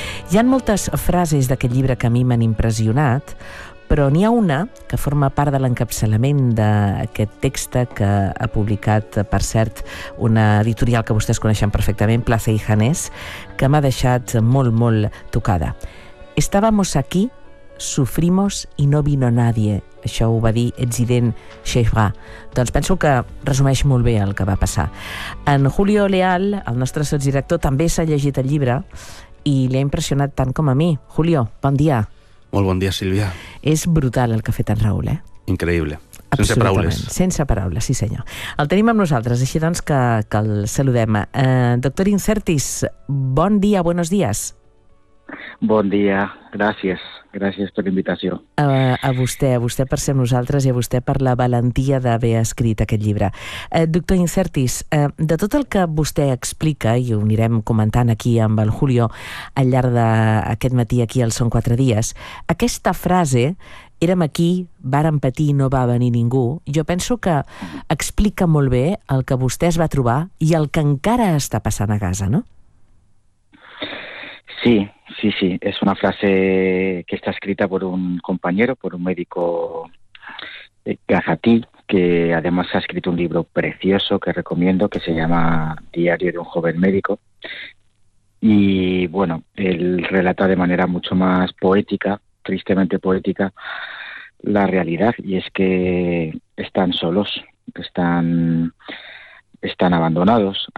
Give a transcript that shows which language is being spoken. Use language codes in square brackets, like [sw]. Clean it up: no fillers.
[ca] Hi ha moltes frases d'aquest llibre que a mi m'han impressionat, però n'hi ha una que forma part de l'encapçalament d'aquest text que ha publicat, per cert, una editorial que vostès coneixen perfectament, Plaza y Janés, que m'ha deixat molt, molt tocada. [es] Estábamos aquí, sufrimos y no vino nadie. [ca] Això ho va dir Ezzedine Chaibra. Doncs penso que resumeix molt bé el que va passar. En Julio Leal, el nostre sotsdirector, també s'ha llegit el llibre i li ha impressionat tant com a mi. Julio, bon dia. Molt bon dia, Sílvia. És brutal el que ha fet en Raül, eh? Increïble. Sense paraules. Sense paraules, sí senyor. El tenim amb nosaltres, així doncs que el saludem. Doctor Incertis, bon dia, [es] buenos días. [ca] Bon dia, gràcies. Gràcies per l'invitació. A vostè per ser amb nosaltres i a vostè per la valentia d'haver escrit aquest llibre. Doctor Incertis, de tot el que vostè explica, i ho anirem comentant aquí amb el Julio al llarg d'aquest matí aquí al Són 4 Dies, aquesta frase, érem aquí, vàrem patir, no va venir ningú, jo penso que explica molt bé el que vostè es va trobar i el que encara està passant a Gaza, no? Sí. [es] Sí, sí, es una frase que está escrita por un compañero, por un médico gazatí, que además ha escrito un libro precioso que recomiendo, que se llama Diario de un joven médico. Y bueno, él relata de manera mucho más poética, tristemente poética, la realidad, y es que están solos, están abandonados.